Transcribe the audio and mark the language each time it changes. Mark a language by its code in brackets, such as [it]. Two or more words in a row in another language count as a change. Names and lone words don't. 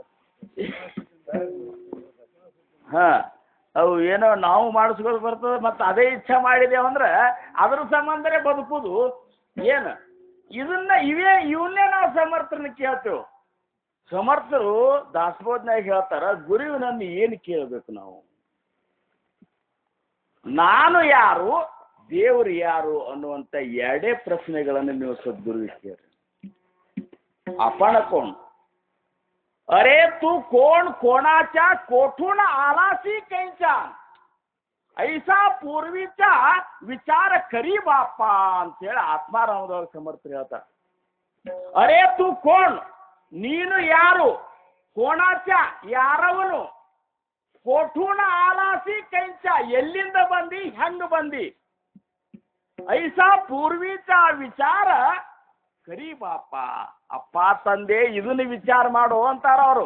[kn] ಹಾ ಅವು ಏನೋ ನಾವು ಮಾಡಿಸ್ಕೊಂಡು ಬರ್ತದೆ ಮತ್ತು ಅದೇ ಇಚ್ಛೆ ಮಾಡಿದೇವಂದ್ರೆ ಅದ್ರ ಸಂಬಂಧನೇ ಬದುಕುದು ಏನು ಇವನ್ನೇ ನಾವು ಸಮರ್ಥರನ್ನ ಕೇಳ್ತೇವೆ. ಸಮರ್ಥರು ದಾಸಬೋಧನಾಗ ಹೇಳ್ತಾರ ಗುರುವಿನನ್ನು ಏನು ಕೇಳಬೇಕು ನಾವು, ನಾನು ಯಾರು ದೇವರು ಯಾರು ಅನ್ನುವಂಥ 2 ಪ್ರಶ್ನೆಗಳನ್ನು ನೀವು ಸದ್ಗುರುವಿಗೆ ಕೇಳಿ. [mr] आपण कोण, अरे तू कोण, कोणाच्या कोठून आलासी कैचा, ऐसा पूर्वीचा विचार करी बापा [kn] ಅಂತೇಳಿ ಆತ್ಮಾರಾಮದವ್ರ ಸಮರ್ಥರು ಹೇಳ್ತಾರೆ. [mr] अरे तू कोण, [kn] ನೀನು ಯಾರು, ಕೋಣಾಚ ಯಾರವನು, [mr] कोठूण आलासी कैंच [kn] ಎಲ್ಲಿಂದ ಬಂದಿ ಹೆಂಗ ಬಂದಿ, [mr] ऐसा पूर्वीच विचार करि बाप [kn] ಅಪ್ಪ ತಂದೆ ಇದನ್ನ ವಿಚಾರ ಮಾಡು ಅಂತಾರ ಅವರು.